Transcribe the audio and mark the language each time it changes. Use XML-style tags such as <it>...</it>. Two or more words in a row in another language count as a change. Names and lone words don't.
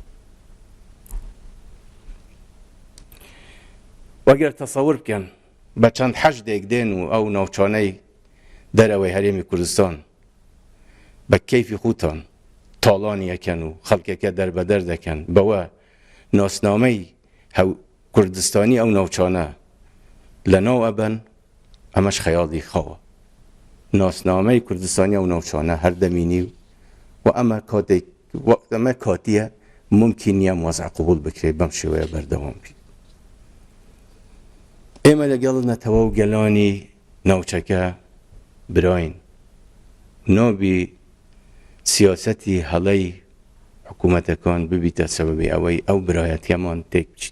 <ckb>وەگەر تەسەور بکەن بە چەند حەشدێک دێن و ئەو ناوچانەی دەرەوەی هەرێمی کوردستان بە کەیفی خۆتان تاڵانی یەکەن و خەڵکێکە دەربەدەر دەکەن، بەوە ناسنامەی کوردستانی ئەو ناوچانە لە ناو ئەبەن، ئەمەش خەیاڵی خاوە. ناسنامه کردستانی و نوچانه هر دمینی و اما کاتێک وەک ئەمە کاتیە ممکن نییە وەزع قبول بکرێت بەم شێوەیە بەردەوام بێت. ئێمە لەگەڵ نەتەوە و گەلانی ناوچەکە براین نابی سیاسەتی هەڵەی حکوومەتەکان ببیتە سەبەبی ئەوەی ئەو برایەتیەمان تێک بچێت.</ckb>